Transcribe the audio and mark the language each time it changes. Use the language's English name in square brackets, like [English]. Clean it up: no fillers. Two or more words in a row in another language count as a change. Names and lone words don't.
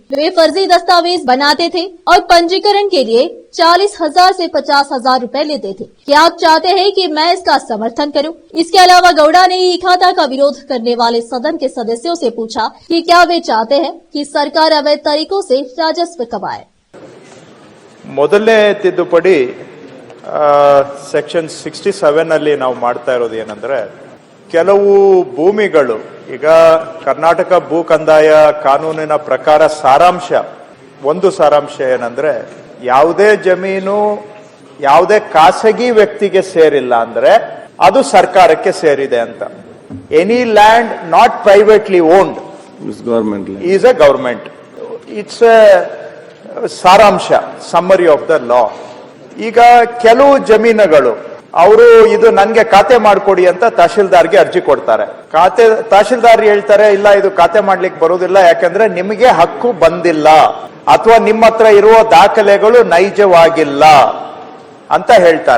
[Hindi] वे फर्जी दस्तावेज बनाते थे और पंजीकरण के लिए 40,000 से 50,000 रुपए लेते थे। क्या आप चाहते हैं कि मैं इसका समर्थन करूं? इसके अलावा गौड़ा ने ई खाता का विरोध करने वाले सदन के सदस्यों से पूछा कि क्या वे चाहते हैं कि सरकार अवैध तरीकों से राजस्व कमाए। [Kannada] ಮೊದಲನೇ ತಿದ್ದುಪಡಿ ಸೆಕ್ಷನ್ 67 ಅಲ್ಲಿ ನಾವು ಮಾಡ್ತಾ ಇರೋದು ಏನಂದ್ರೆ, ಕೆಲವು ಭೂಮಿಗಳು ಈಗ ಕರ್ನಾಟಕ ಭೂ ಕಂದಾಯ ಕಾನೂನಿನ ಪ್ರಕಾರ ಒಂದು ಸಾರಾಂಶ ಏನಂದ್ರೆ, ಯಾವುದೇ ಜಮೀನು ಯಾವುದೇ ಖಾಸಗಿ ವ್ಯಕ್ತಿಗೆ ಸೇರಿಲ್ಲ ಅಂದ್ರೆ ಅದು ಸರ್ಕಾರಕ್ಕೆ ಸೇರಿದೆ ಅಂತ. [English] any land not privately owned is a government. it's a ಸಾರಾಂಶ, summary of the law. [Kannada] ಈಗ ಕೆಲವು ಜಮೀನುಗಳು ಅವರು ಇದು ನನ್ಗೆ ಖಾತೆ ಮಾಡ್ಕೊಡಿ ಅಂತ ತಹಶೀಲ್ದಾರ್ಗೆ ಅರ್ಜಿ ಕೊಡ್ತಾರೆ. ತಹಶೀಲ್ದಾರ್ ಹೇಳ್ತಾರೆ, ಇಲ್ಲ ಇದು ಖಾತೆ ಮಾಡ್ಲಿಕ್ಕೆ ಬರುವುದಿಲ್ಲ, ಯಾಕಂದ್ರೆ ನಿಮಗೆ ಹಕ್ಕು ಬಂದಿಲ್ಲ ಅಥವಾ ನಿಮ್ಮ ಹತ್ರ ಇರುವ ದಾಖಲೆಗಳು ನೈಜವಾಗಿಲ್ಲ ಅಂತ ಹೇಳ್ತಾರೆ.